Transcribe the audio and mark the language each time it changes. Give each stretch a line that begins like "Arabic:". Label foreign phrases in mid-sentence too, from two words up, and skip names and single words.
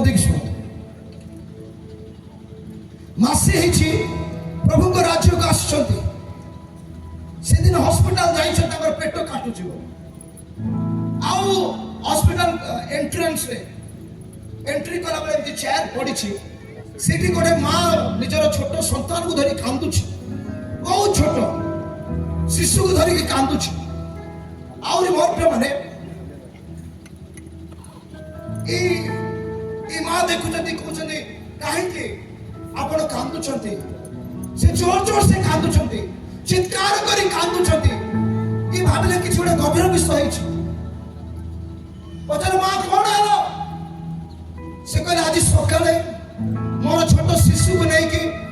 Odia: ମାସେ ହେଇଛି ପ୍ରଭୁଙ୍କ ରାଜ୍ୟକୁ ଆସୁଛନ୍ତି ସେଦିନ ହସ୍ପିଟାଲ ଯାଇଛନ୍ତି ତାଙ୍କର ପେଟ କାଟୁଛି ଆଉ ହସ୍ପିଟାଲ ଏଣ୍ଟ୍ରାନ୍ସରେ ଏଣ୍ଟ୍ରି କଲାବେଳେ ଏମିତି ଚେୟାର ପଡ଼ିଛି ସେଠି ଗୋଟେ ମା ନିଜର ଛୋଟ ସନ୍ତାନକୁ ଧରି କାନ୍ଦୁଛି ବହୁତ ଛୋଟ ଶିଶୁକୁ ଧରିକି କାନ୍ଦୁଛି ଆହୁରି ମୋର ପ୍ରିୟମାନେ ଏଇ ମା ଦେଖୁଛନ୍ତି କହୁଛନ୍ତି କାହିଁକି ଆପଣ କାନ୍ଦୁଛନ୍ତି ସେ ଜୋର ସେ କାନ୍ଦୁଛନ୍ତି ଚିତ୍କାର କରି କାନ୍ଦୁଛନ୍ତି ଏ ଭାବିଲେ କିଛି ଗୋଟେ ଗଭୀର ବିଷୟ ହେଇଛି ପଚାର ମା କଣ ହେଲା ସେ କହିଲେ ଆଜି ସକାଳେ ମୋର ଛୋଟ ଶିଶୁକୁ ନେଇକି